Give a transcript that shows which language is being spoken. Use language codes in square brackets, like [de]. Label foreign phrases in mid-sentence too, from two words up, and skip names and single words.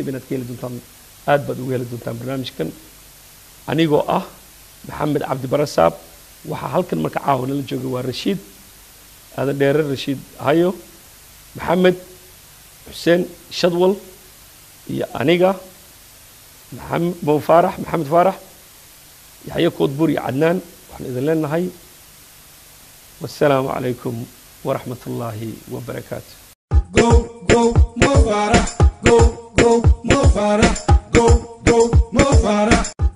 [so] inaad ka heli doontaan aad baad ugu heli doontaan barnaamijkan anigoo ah maxamed cabdi barasaab waxaa halkan marka caawana la joogay waa rashiid aadan dheere rashiid hayo maxamed xuseen shadwal iyo aniga Mo Faarax maxamed faarax yaxye koodbuur iyo cadnaan waxaan idin leenahay [ar] والسلام عليكم ورحمة الله وبركاته. [en] Go, go, Mo Faarax. Go, go, Mo Faarax. Go, go, Mo Faarax.